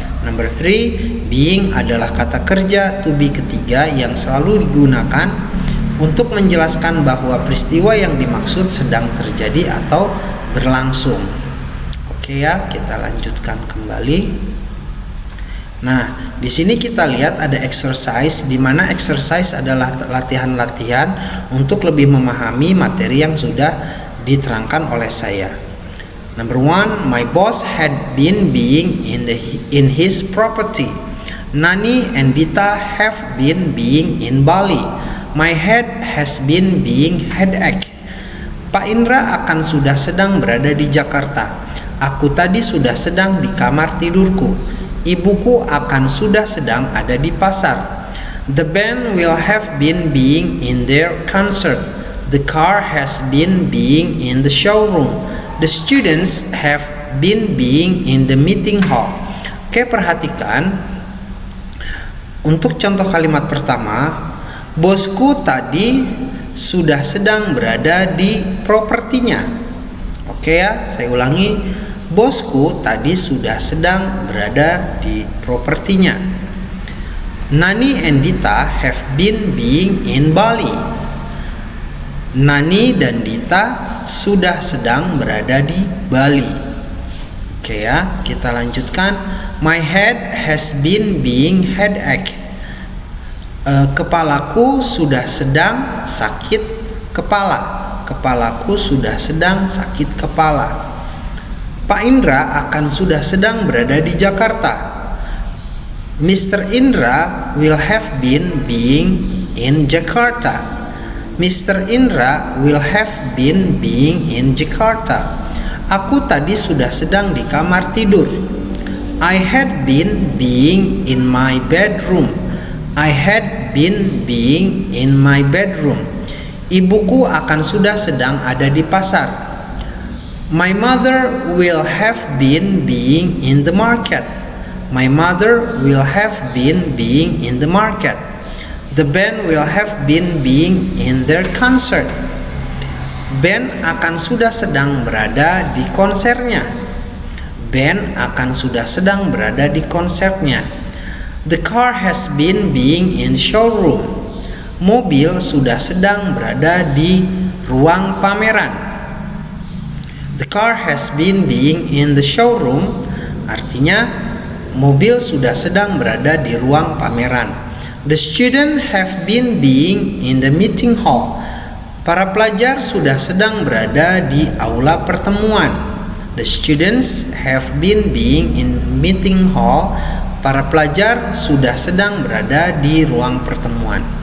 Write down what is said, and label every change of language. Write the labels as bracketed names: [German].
[Indonesian] Number 3, being adalah kata kerja to be ketiga yang selalu digunakan untuk menjelaskan bahwa peristiwa yang dimaksud sedang terjadi atau berlangsung. Oke ya, kita lanjutkan kembali. Nah, di sini kita lihat ada exercise, di mana exercise adalah latihan-latihan untuk lebih memahami materi yang sudah diterangkan oleh saya. [English] Number 1, my boss had been being in his property. Nani and Dita have been being in Bali. My head has been being headache. [Indonesian] Pak Indra akan sudah sedang berada di Jakarta. Aku tadi sudah sedang di kamar tidurku. Ibuku akan sudah sedang ada di pasar. [English] The band will have been being in their concert. The car has been being in the showroom. The students have been being in the meeting hall. [Indonesian] Oke, perhatikan. Untuk contoh kalimat pertama, bosku tadi sudah sedang berada di propertinya. Oke ya, saya ulangi. Bosku tadi sudah sedang berada di propertinya. [English] Nani and Dita have been being in Bali. [Indonesian] Nani dan Dita sudah sedang berada di Bali. Oke ya, kita lanjutkan. [English] My head has been being headache. [Indonesian] Kepalaku sudah sedang sakit kepala. Kepalaku sudah sedang sakit kepala. Pak Indra akan sudah sedang berada di Jakarta. [English] Mr. Indra will have been being in Jakarta. Mr. Indra will have been being in Jakarta. [Indonesian] Aku tadi sudah sedang di kamar tidur. [English] I had been being in my bedroom. I had been being in my bedroom. [Indonesian] Ibuku akan sudah sedang ada di pasar. [English] My mother will have been being in the market. My mother will have been being in the market. The band will have been being in their concert. [Indonesian] Band akan sudah sedang berada di konsernya. Band akan sudah sedang berada di konsernya. [English] The car has been being in showroom. [Indonesian] Mobil sudah sedang berada di ruang pameran. [English] The car has been being in the showroom, [Indonesian] artinya mobil sudah sedang berada di ruang pameran. [English] The student have been being in the meeting hall. [Indonesian] Para pelajar sudah sedang berada di aula pertemuan. [English] The students have been being in meeting hall. [Indonesian] Para pelajar sudah sedang berada di ruang pertemuan.